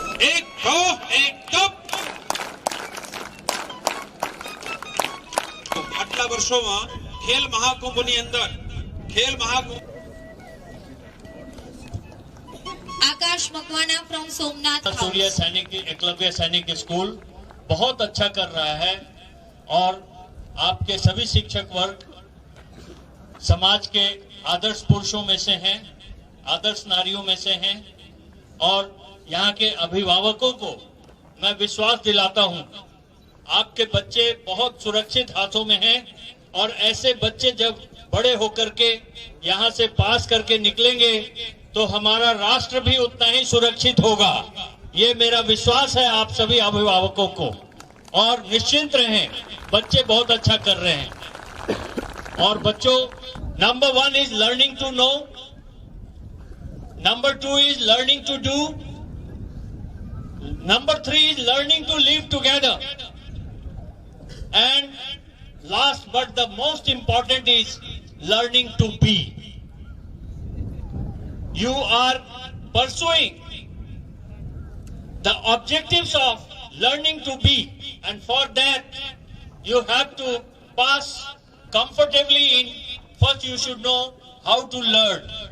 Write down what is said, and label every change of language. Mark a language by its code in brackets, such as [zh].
[gu] એક ગો એક કપ. આટલા વર્ષોમાં ખેલ મહાકુંભની અંદર ખેલ મહાકુંભ [hi] आकाश मकवाना फ्रॉम सोमनाथ सूर्य सैनिक एकलव्य सैनिक स्कूल बहुत अच्छा कर रहा है और आपके सभी शिक्षक वर्ग समाज के आदर्श पुरुषों में से हैं, आदर्श नारियों में से हैं और यहाँ के अभिभावकों को मैं विश्वास दिलाता हूँ आपके बच्चे बहुत सुरक्षित हाथों में हैं और ऐसे बच्चे जब बड़े होकर के यहाँ से पास करके निकलेंगे तो हमारा राष्ट्र भी उतना ही सुरक्षित होगा. ये मेरा विश्वास है आप सभी अभिभावकों को. और निश्चिंत रहें, बच्चे बहुत अच्छा कर रहे हैं. और बच्चों, [en] Number 1 is learning to know, number 2 is learning to do, number 3 is learning to live together, and last but the most important is learning to be. You are pursuing the objectives of learning to be, and for that you have to pass comfortably in. First you should know how to learn.